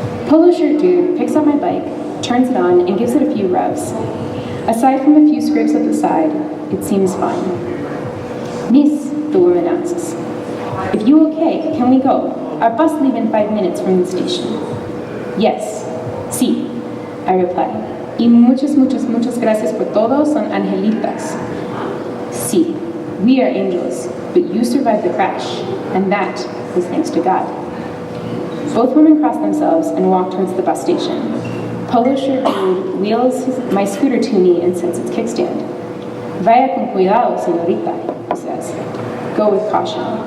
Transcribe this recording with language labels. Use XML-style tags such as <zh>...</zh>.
<en>Polo shirt dude picks up my bike, turns it on, and gives it a few revs. Aside from a few scrapes at the side, it seems fine. Miss, the woman asks, if you okay, can we go? Our bus leaves in 5 minutes from the station. Yes, sí, I reply.</en> <es>Y muchas gracias por todo, son angelitas.</es> <en>Sí, we are angels, but you survived the crash, and that was thanks to God. Both women cross themselves and walk towards the bus station. Polo shirt dude wheels my scooter to me and sets its kickstand.</en> <es>Vaya con cuidado, señorita,</es> <en>he says. Go with caution.</en>